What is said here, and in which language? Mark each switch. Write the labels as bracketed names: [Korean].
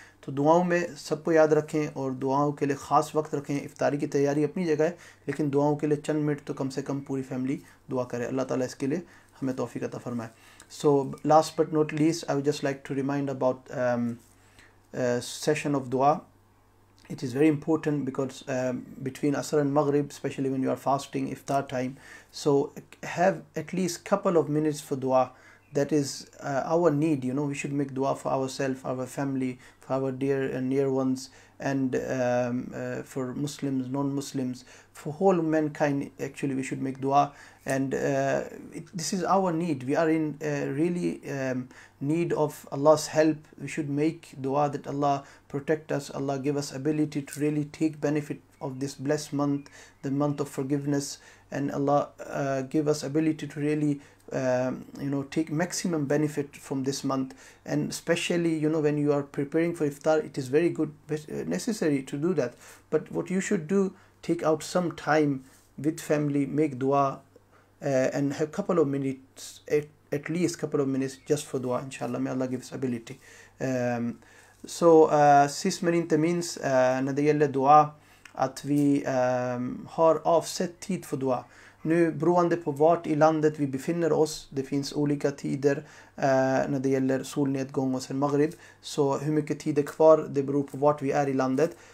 [Urdu] تو دعاؤں میں سب کو یاد رکھیں، اور دعاؤں کے لیے خاص وقت رکھیں. افطاری کی تیاری اپنی جگہ ہے، لیکن دعاؤں کے لیے چند منٹ تو کم سے کم پوری فیملی دعا کرے. اللہ تعالیٰ اس کے لیے ہمیں توفیق عطا فرمائے. [English] So last but not least, I would just like to remind about session of dua. It is very important because between Asr and Maghrib, especially when you are fasting, iftar time, so have at least couple of minutes for dua. That is our need, we should make dua for ourselves, our family, for our dear and near ones, and for Muslims, non-Muslims, for whole mankind. Actually we should make dua, and this is our need. We are in really need of Allah's help. We should make dua that Allah protect us, Allah give us ability to really take benefit of this blessed month, the month of forgiveness, and Allah give us ability to really take maximum benefit from this month. And especially when you are preparing for iftar, it is very good, necessary to do that. But what you should do, take out some time with family, make dua, and have couple of minutes, at least couple of minutes just for dua, inshallah. May Allah give us ability. [Swedish] Så sist men inte minst, när det gäller dua, att vi har avsett tid för dua. Nu beroende på vart i landet vi befinner oss, det finns olika tider när det gäller solnedgång och sen maghrib, så hur mycket tid är kvar, det beror på vart vi är i landet.